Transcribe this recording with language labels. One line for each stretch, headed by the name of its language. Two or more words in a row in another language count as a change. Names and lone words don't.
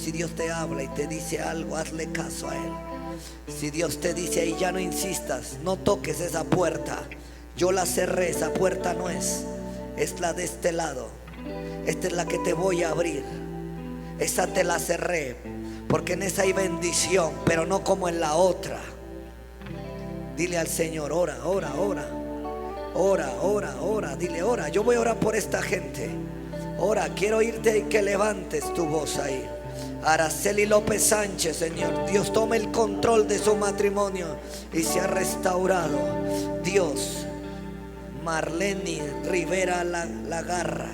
Spanish: Si Dios te habla y te dice algo, hazle caso a Él. Si Dios te dice ahí, ya no insistas, no toques esa puerta. Yo la cerré, esa puerta no es la de este lado. Esta es la que te voy a abrir. Esa te la cerré porque en esa hay bendición, pero no como en la otra. Dile al Señor, ora, ora, ora. Ora, ora, ora. Dile, ora, yo voy a orar por esta gente. Ora, quiero oírte y que levantes tu voz ahí. Araceli López Sánchez, Señor, Dios tome el control de su matrimonio y se ha restaurado. Dios, Marlene Rivera Lagarra.